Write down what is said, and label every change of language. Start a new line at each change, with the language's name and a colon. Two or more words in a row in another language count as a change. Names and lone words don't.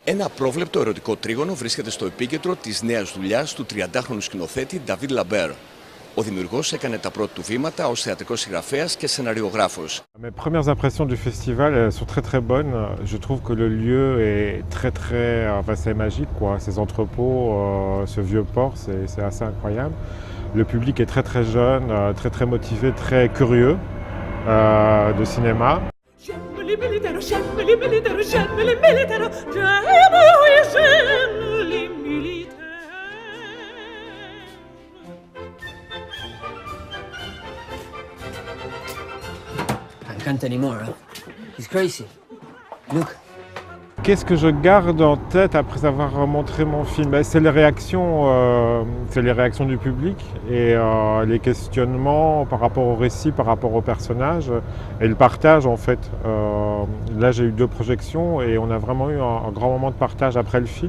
Greek: Ένα απρόβλεπτο ερωτικό τρίγωνο βρίσκεται στο επίκεντρο της νέας δουλειάς του 30χρονου σκηνοθέτη David Lambert. Ο δημιουργός έκανε τα πρώτα του βήματα ως θεατρικός συγγραφέας και σεναριογράφος.
French: Mes premières impressions du festival elles sont très très bonnes. Je trouve que le lieu est enfin, c'est magique quoi. Ces entrepôts, ce vieux port, c'est assez incroyable. Le public est très très jeune, très très motivé, très curieux de cinéma.
English: Can't anymore, huh? He's crazy. Look.
French: Qu'est-ce que je garde en tête après avoir montré mon film? C'est les réactions du public et les questionnements par rapport au récit, par rapport au personnage et le partage en fait. Là j'ai eu 2 projections et on a vraiment eu un grand moment de partage après le film.